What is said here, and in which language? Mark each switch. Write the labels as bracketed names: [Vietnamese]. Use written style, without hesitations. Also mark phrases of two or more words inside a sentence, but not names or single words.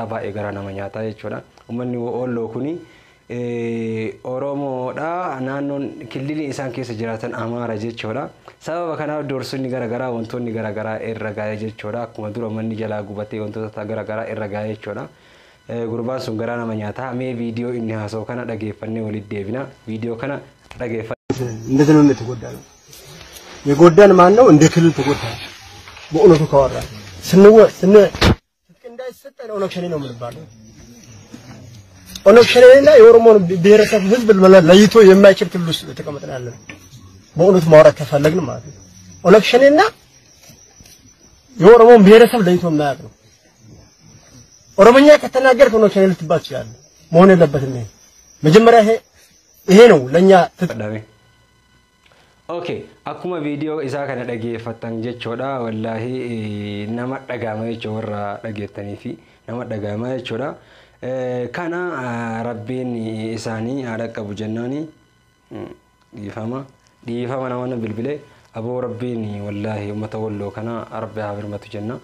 [Oromo] Baay'ee garaa nama nyaata jechuudha. Uummanni Walloo kuni Oromoodha naannoon kililii isaan keessa jiraatan Amaara jechuudha. Sababa kanaaf doorsisni garagaraa wantoonni garagaraa irra ga'ee jechuudha. Akkuma dura manni jalaa gubatee wantoota garagaraa irra ga'ee jechuudha. Gurbaan sun garaa nama nyaata. Mee viidiyoo inni haasa'u kana dhageeffannee walitti deebina. Viidiyoo kana dhageeffannee [Amharic] እንደዚህ ነው የተጎዳነው። የጎዳን ማን ነው? እንደ ክልል ተጎዳን። በእውነቱ ካወራ ትጥቅ እንዳይሰጠን ኦነግ ሸኔ ነው የምንባለው። ኦነግ ሸኔና የኦሮሞን ብሔረሰብ ህዝብ ለይቶ የማይችል ክልል ውስጥ ተቀምጠን ያለን በእውነቱ ማውራት ከፈለግን ማለት ነው። ኦነግ ሸኔና የኦሮሞን ብሔረሰብ ለይቶ የማያውቅ ነው። ኦሮሞኛ ከተናገርክ ኦነግ ሸኔ ልትባል ትችላለህ። መሆን የለበትም። መጀመሪያ ይሄ ነው ለኛ ተጠዳሚ [Oromo] Okay, akkuma viidiyoo isaa kana dhageeffattan jechuudha. Wallahi nama dhagahama jechuudha dhageettanii fi nama dhagahama jechuudha. Kana rabbiin isaanii haadha qabu jennaani dhiifama nama bilbilee aboo rabbiin wallahi uummata Walloo kana rabbi haa birmatu jenna.